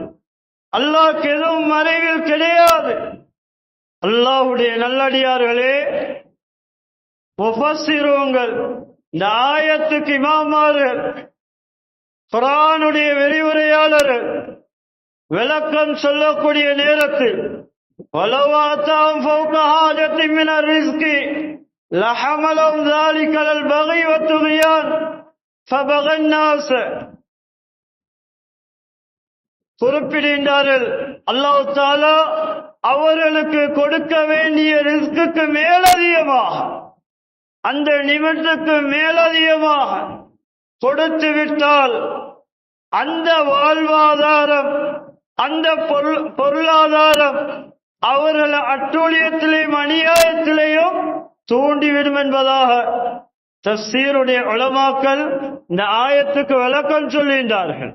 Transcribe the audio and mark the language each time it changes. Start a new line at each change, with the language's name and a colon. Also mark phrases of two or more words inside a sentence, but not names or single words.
Tamil: அல்லாஹ்க்கு எதுவும் மறைவில் கிடையாது. அல்லாஹ்வுடைய நல்லடியார்களே, முஃபஸ்ஸிரூன்கள், இந்த ஆயத்துக்கு இமாமார்கள், குர்ஆனுடைய விரிவுரையாளர்கள் விளக்கம் சொல்லக்கூடிய நேரத்தில்
Arabic: وَلَوْ آتَاهُمْ فَوْقَ حَاجَةٍ مِنَ الرِّزْقِ لَحَمَلَهُمْ ذَلِكَ عَلَى الْبَغْيِ وَالطُّغْيَانِ فَبَغَى النَّاسُ.
Tamil: குறிப்பிடுகின்றார்கள், அல்லாஹ் தஆலா அவர்களுக்கு கொடுக்க வேண்டிய ரிஸ்குக்கு மேலதிகமாக, அந்த நிமிடத்துக்கு மேலதிகமாக கொடுத்து விட்டால் அந்த வாழ்வாதாரம், அந்த பொருளாதாரம் அவர்கள் அட்டூழியத்திலேயும் அநியாயத்திலேயும் தூண்டிவிடும் என்பதாக தஃசீருடைய உலமாக்கள் இந்த ஆயத்துக்கு விளக்கம் சொல்கின்றார்கள்.